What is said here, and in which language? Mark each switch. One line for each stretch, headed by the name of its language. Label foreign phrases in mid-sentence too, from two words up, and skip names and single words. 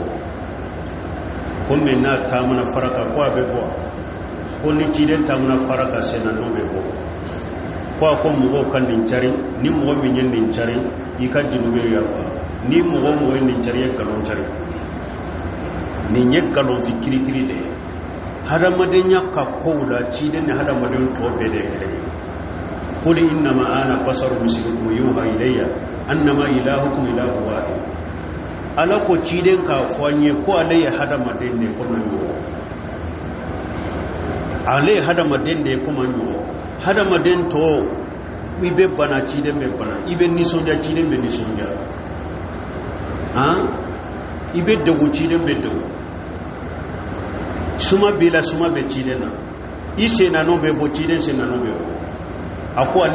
Bambara: ko mais n'a taamana fara kan ko a bɛ bɔ ko ni ciden taamana fara kan sen na n'o bɛ bɔ ko a ko mɔgɔw ka nin cari ni mɔgɔ min ye nin cari i ka junubi yafa ni mɔgɔ ye nin cari ye nkalon cari nin ye nkalon fi kirikiri de ye hadamadenya ka kow la ciden ni hadamaden tɔ bɛɛ de kelen ye
Arabic: قل إنما أنا بشر مثلكم يوحى إلي أنما إلهكم إله واحد
Bambara: ala ko ciden ka fɔ an ye ko ale ye hadamaden de ye komi ɲɔgɔn ale ye hadamaden de ye komi ɲɔgɔn hadamaden tɔ i bɛ bana ciden bɛ bana i bɛ nisɔndiya ciden bɛ nisɔndiya i bɛ degun ciden bɛ degun suma b'i la suma bɛ ciden na i sennano bɛ bɔ ciden sennano bɛ bɔ a ko ale ye